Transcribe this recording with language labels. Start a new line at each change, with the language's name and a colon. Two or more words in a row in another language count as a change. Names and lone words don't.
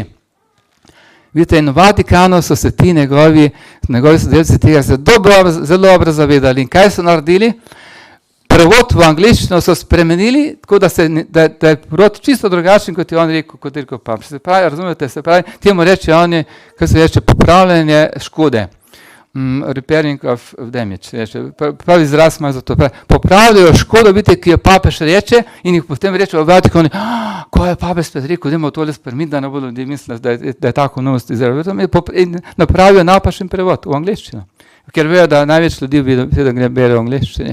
Slovenian: Vidite, in v Vatikanu so se ti njegovi sodelavci tega zelo dobro zavedali. In kaj so naredili? Prevod v angleščino so spremenili, tako da je prevod čisto drugačen, kot je on rekel papež. Se pravi, razumete, temu reče oni, kaj se reče, popravljanje škode.
English: Repairing of damage,
Slovenian: pravi izraz ima za to. Popravljajo škodo, vidite, ki jo papež reče, in jih potem reče v Vatikanu, ko je papež spet rekel, dajmo tole spremeniti, da ne bodo ljudi mislili, da je tako novost izrazil. In napravijo napačen prevod v angleščino, ker vejo, da največ ljudi bere v angleščini.